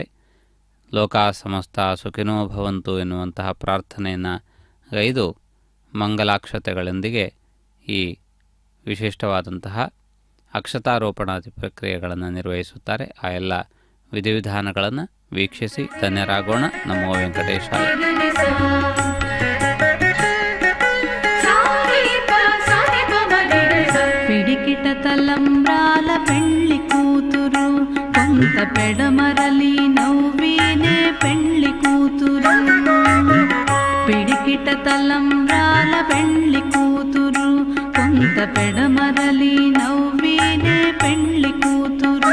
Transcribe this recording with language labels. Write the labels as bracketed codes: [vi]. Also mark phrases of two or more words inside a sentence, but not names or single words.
[sa] ಲೋಕಾ ಸಮಸ್ತ ಸುಖಿನೋ ಭವಂತು [kn] ಎನ್ನುವಂತಹ ಪ್ರಾರ್ಥನೆಯನ್ನು ಗೈದು ಮಂಗಲಾಕ್ಷತೆಗಳೊಂದಿಗೆ ಈ ವಿಶಿಷ್ಟವಾದಂತಹ ಅಕ್ಷತಾರೋಪಣಾದಿ ಪ್ರಕ್ರಿಯೆಗಳನ್ನು ನಿರ್ವಹಿಸುತ್ತಾರೆ. ಆ ಎಲ್ಲ ವಿಧಿವಿಧಾನಗಳನ್ನು ವೀಕ್ಷಿಸಿ ಧನ್ಯರಾಗೋಣ. [sa] ನಮೋ ವೆಂಕಟೇಶಾಯ. [te] పిడికిట తలంబ్రాల పెళ్లి కూతురు కొంత పెడమరలి నవ్వేనే పెళ్లి కూతురు. పిడికిట తలంబ్రాల పెళ్లి కూతురు కొంత పెడమరలి నవ్వేనే పెళ్లి కూతురు.